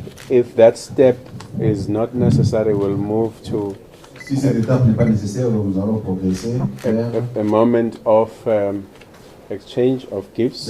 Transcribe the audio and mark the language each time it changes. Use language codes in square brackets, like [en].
[en] If that step is not necessary, we'll move to [fr] si cette étape n'est pas nécessaire, nous allons progresser [en] a moment of exchange of gifts.